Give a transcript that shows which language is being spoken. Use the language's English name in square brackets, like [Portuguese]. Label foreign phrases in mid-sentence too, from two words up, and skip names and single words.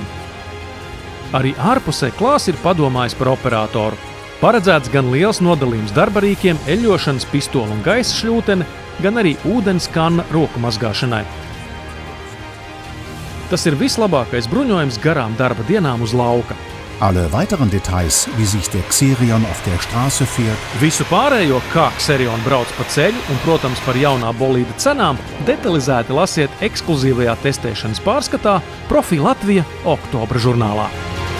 [Latvian] Arī ārpusē Klaas ir padomājis par operatoru. Paredzēts gan liels nodalījums darbarīkiem, eļļošanas pistolu un gaisa šļūtene, gan arī ūdens kanna roku mazgāšanai. Tas ir vislabākais bruņojums garām darba dienām uz lauka. [German] Alle weiteren Details, wie sich der Xerion auf der Straße fährt, [Latvian] Visu pārējo, kā Xerion brauc pa ceļu un, protams, par jaunā bolīda cenām, detalizēti lasiet ekskluzīvajā testēšanas pārskatā Profī Latvija oktobra žurnālā.